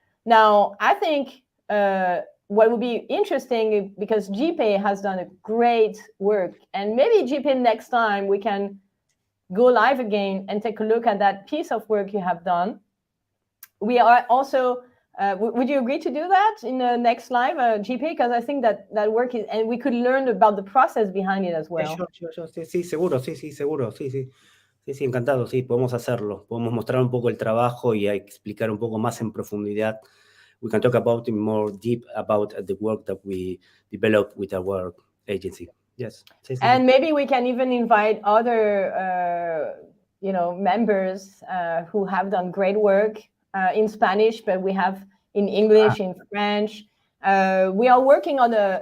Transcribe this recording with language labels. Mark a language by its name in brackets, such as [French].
[English] Now, I think what would be interesting, because JP has done a great work, and maybe JP next time we can go live again and take a look at that piece of work you have done. We are also, would you agree to do that in the next live, JP? Because I think that work is, and we could learn about the process behind it as well. [Spanish] Sí, seguro, seguro, sí, encantado, sí, podemos hacerlo. Podemos mostrar un poco el trabajo y explicar un poco más en profundidad. [English] We can talk about it more deep about the work that we develop with our agency. Yes. And maybe we can even invite other, members who have done great work in Spanish, but we have in English, in French. We are working on